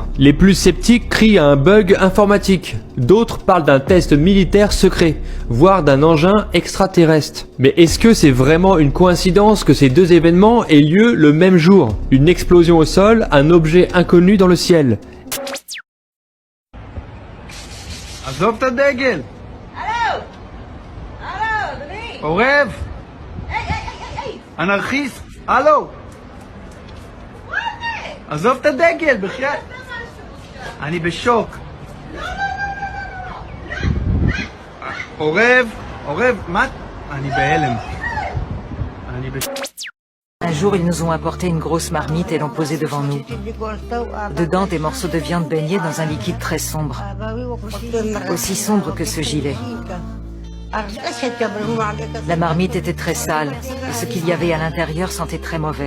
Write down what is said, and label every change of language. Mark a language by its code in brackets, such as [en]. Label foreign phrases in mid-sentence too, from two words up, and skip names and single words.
[fr] Les plus sceptiques crient à un bug informatique. D'autres parlent d'un test militaire secret, voire d'un engin extraterrestre. Mais est-ce que c'est vraiment une coïncidence que ces deux événements aient lieu le même jour? Une explosion au sol, un objet inconnu dans le ciel. [he] עזוב את הדגל! הלו! הלו, אדוני! עורב! היי! אנרכיסט! הלו! עזוב את הדגל, בחייאת! אני בשוק! עורב! עורב! מה? אני בהלם. אני בשוק. [fr] Un jour, ils nous ont apporté une grosse marmite et l'ont posée devant nous. Dedans, des morceaux de viande baignés dans un liquide très sombre. Aussi sombre que ce gilet. La marmite était très sale et ce qu'il y avait à l'intérieur sentait très mauvais.